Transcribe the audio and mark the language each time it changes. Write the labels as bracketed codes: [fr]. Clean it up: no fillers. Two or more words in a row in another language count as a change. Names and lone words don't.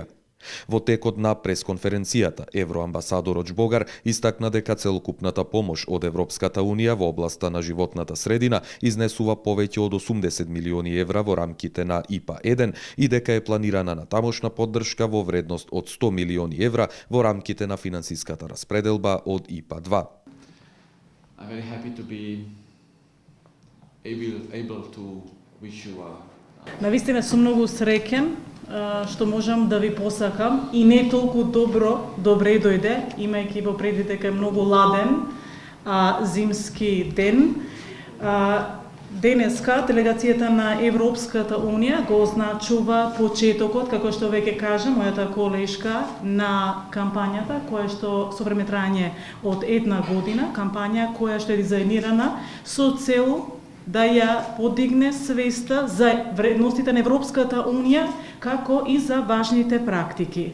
[mk] Во текот на пресконференцијата, евроамбасадорот Чбогар истакна дека целокупната помош од Европската Унија во областа на животната средина изнесува повеќе од 80 милиони евра во рамките на ИПА-1 и дека е планирана натамошна поддршка во вредност од 100 милиони евра во рамките на финансиската распределба од ИПА-2. [en] I'm very happy to be able to wish you [mk] Навистина сум многу среќен што можам да ви посакам и не толку добре дојде, имајќи во предвид дека е многу ладен зимски ден. Денеска делегацијата на Европската Унија го означува почетокот, како што веќе кажа мојата колешка, на кампањата која што со време трајање од 1 година, кампања која што е дизајнирана со цел да ја подигне свеста за вредностите на Европската Унија, како и за важните практики.